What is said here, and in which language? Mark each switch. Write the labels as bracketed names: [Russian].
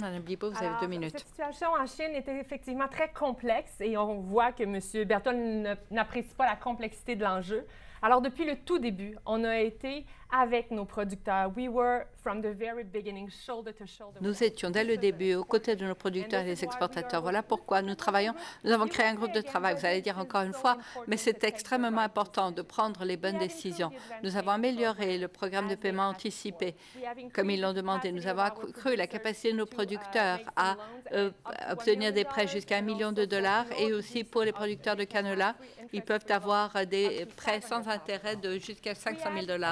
[French] Mme Bibeau, vous avez 2 minutes. Cette situation en Chine était effectivement très complexe et on voit que M. Berthold n'apprécie pas la complexité de l'enjeu. Alors, depuis le tout début, on a été avec nos producteurs. [English] We were, from the very beginning, shoulder to shoulder. [French] Nous étions dès le début aux côtés de nos producteurs et des exportateurs. Voilà pourquoi nous travaillons. Nous avons créé un groupe de travail. Vous allez dire encore une fois, mais c'est extrêmement important de prendre les bonnes décisions. Nous avons amélioré le programme de paiement anticipé, comme ils l'ont demandé. Nous avons accru la capacité de nos producteurs à obtenir des prêts jusqu'à $1 million et aussi pour les producteurs de canola, ils peuvent avoir des prêts sans intérêt de jusqu'à $500 000.